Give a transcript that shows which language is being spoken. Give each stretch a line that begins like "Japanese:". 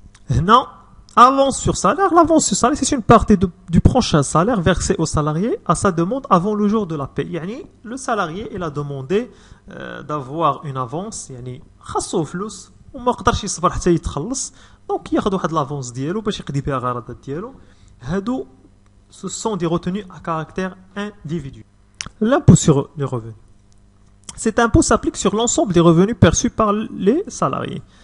Arabic: هنا
French: avance sur salaire. L'avance sur salaire, c'est une partie du prochain salaire versé au salarié à sa demande avant le jour de la paie.
Arabic: يعني
French: le salarié il a demandé d'avoir une avance
Arabic: يعني خاصو فلوس وما قدرش يصبر حتى يتخلص دونك ياخذ واحد لافونس ديالو باش يقضي بها غرضات ديالو. هادو
French: ce sont des retenues à caractère individuel. L'impôt sur les revenus. Cet impôt s'applique sur l'ensemble des revenus perçus par les salariés.